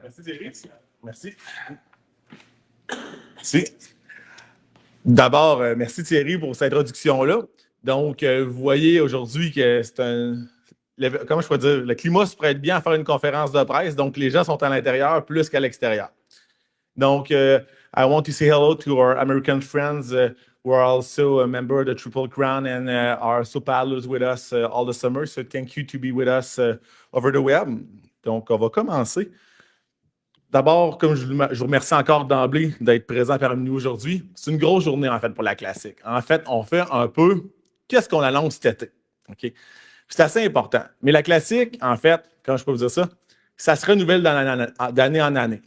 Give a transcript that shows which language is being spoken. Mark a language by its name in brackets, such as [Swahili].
[French] merci Thierry. Merci. Merci. D'abord, merci Thierry pour cette introduction-là. Donc, vous voyez aujourd'hui que c'est comment je peux dire, le climat se prête bien à faire une conférence de presse, donc les gens sont à l'intérieur plus qu'à l'extérieur. [English] Donc, I want to say hello to our American friends who are also a member of the Triple Crown and are so paddlers with us all the summer. So thank you to be with us over the web. [French] Donc, on va commencer. D'abord, comme je vous remercie encore d'emblée d'être présent parmi nous aujourd'hui. C'est une grosse journée, en fait, pour la Classique. En fait, on fait un peu qu'est-ce qu'on annonce cet été. OK? C'est assez important. Mais la Classique, en fait, comment je peux vous dire ça? Ça se renouvelle d'année en année.